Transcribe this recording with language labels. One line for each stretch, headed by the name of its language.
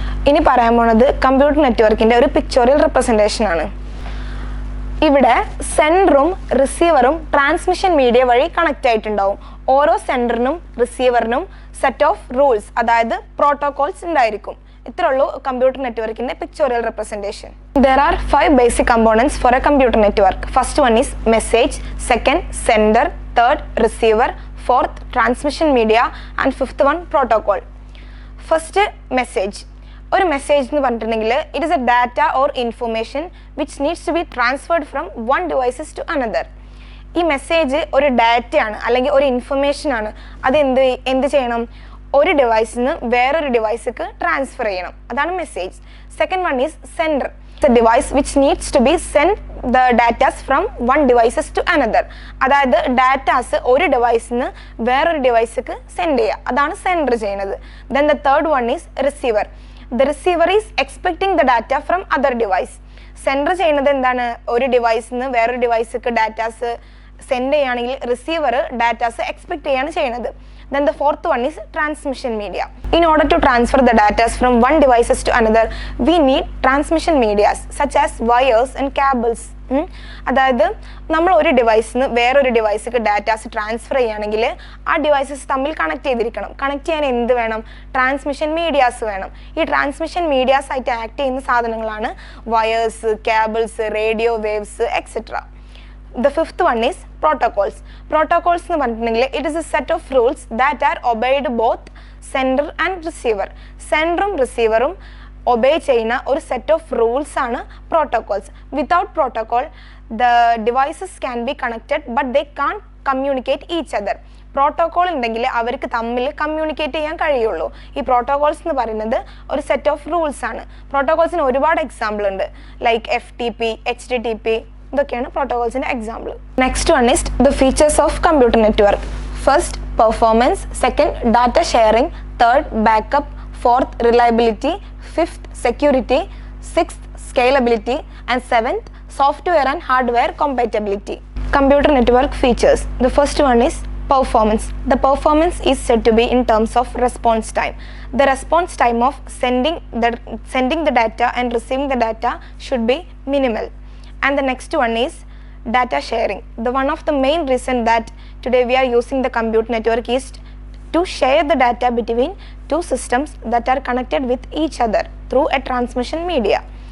Malayalam: ഇനി പറയാൻ പോണത് കമ്പ്യൂട്ടർ നെറ്റ്വർക്കിൻ്റെ ഒരു പിക്ചോറിയൽ റെപ്രസെൻറ്റേഷൻ ആണ്. ഇവിടെ സെൻഡറും റിസീവറും ട്രാൻസ്മിഷൻ മീഡിയ വഴി കണക്റ്റ് ആയിട്ടുണ്ടാവും. ഓരോ സെൻഡറിനും റിസീവറിനും സെറ്റ് ഓഫ് റൂൾസ്, അതായത് പ്രോട്ടോകോൾസ് ഉണ്ടായിരിക്കും. ഇത്രയുള്ളൂ കമ്പ്യൂട്ടർ നെറ്റ്വർക്കിന്റെ pictorial representation.
English: There are 5 basic components for a computer network. First one is message, second sender, third receiver, fourth transmission media and fifth one protocol. First message.
Malayalam: ഒരു message എന്ന് പറഞ്ഞിട്ടുണ്ടെങ്കിൽ
English: It is a data or information which needs to be transferred from one devices to another.
Malayalam: ഈ message ഒരു ഡാറ്റയാണ് അല്ലെങ്കിൽ ഒരു information ആണ്. അത് എന്ത് ചെയ്യണം? ഒരു ഡിവൈസിൽ നിന്ന് വേറൊരു ഡിവൈസിക്ക് ട്രാൻസ്ഫർ ചെയ്യണം. അതാണ് message.
English: Second one is sender. The device which needs to be send the datas from one devices to another.
Malayalam: അതായത് ഡാറ്റാസ് ഒരു ഡിവൈസിൽ നിന്ന് വേറൊരു ഡിവൈസിക്ക് സെൻഡ് ചെയ്യുക. അതാണ് സെൻഡർ ചെയ്യുന്നത്.
English: Then the third one is receiver. The receiver is expecting the data from other device.
Malayalam: Sender ചെയ്യുന്നത് എന്താണ്? ഒരു ഡിവൈസിൽ നിന്ന് വേറൊരു ഡിവൈസിക്ക് ഡാറ്റാസ് സെൻഡ് ചെയ്യുകയാണെങ്കിൽ റിസീവർ ഡാറ്റാസ് എക്സ്പെക്ട് ചെയ്യാണ് ചെയ്യുന്നത്.
English: Then the fourth one is transmission media. In order to transfer the data from one devices to another, we need transmission medias such as wires and cables.
Malayalam: അതായത് നമ്മൾ ഒരു ഡിവൈസിൽ നിന്ന് വേറൊരു ഡിവൈസിക്ക് datas transfer ചെയ്യുകയാണെങ്കിൽ ആ devices തമ്മിൽ കണക്ട് ചെയ്തിരിക്കണം. Connect ചെയ്യാൻ എന്ത് വേണം? ട്രാൻസ്മിഷൻ മീഡിയാസ് വേണം. ഈ ട്രാൻസ്മിഷൻ മീഡിയാസ് ആയിട്ട് ആക്ട് ചെയ്യുന്ന സാധനങ്ങളാണ് wires, cables, radio waves, etcetera.
English: The fifth one is protocols. Protocols
Malayalam: എന്ന് പറഞ്ഞിട്ടുണ്ടെങ്കിൽ
English: it is a set of rules that are obeyed both sender and receiver.
Malayalam: സെൻഡറും റിസീവറും obey ചെയ്യുന്ന ഒരു സെറ്റ് ഓഫ് റൂൾസ് ആണ് protocols.
English: Without protocol the devices can be connected but they can't communicate each other.
Malayalam: Protocol ഉണ്ടെങ്കിൽ അവർക്ക് തമ്മിൽ communicate ചെയ്യാൻ കഴിയുള്ളൂ. ഈ protocols എന്ന് പറയുന്നത് ഒരു സെറ്റ് ഓഫ് റൂൾസ് ആണ്. പ്രോട്ടോകോൾസിന് ഒരുപാട് എക്സാമ്പിൾ ഉണ്ട്, ലൈക്ക് FTP, HTTP. ഇതൊക്കെയാണ് പ്രോട്ടോകോൾസിന്റെ example.
English: Next one is the features of computer network. First performance, second data sharing, third backup, fourth reliability, fifth security, sixth scalability and seventh software and hardware compatibility. Computer network features. The first one is performance. The performance is said to be in terms of response time. The response time of sending the data and receiving the data should be minimal. And the next one is data sharing. The one of the main reason that today we are using the computer network is to share the data between two systems that are connected with each other through a transmission media.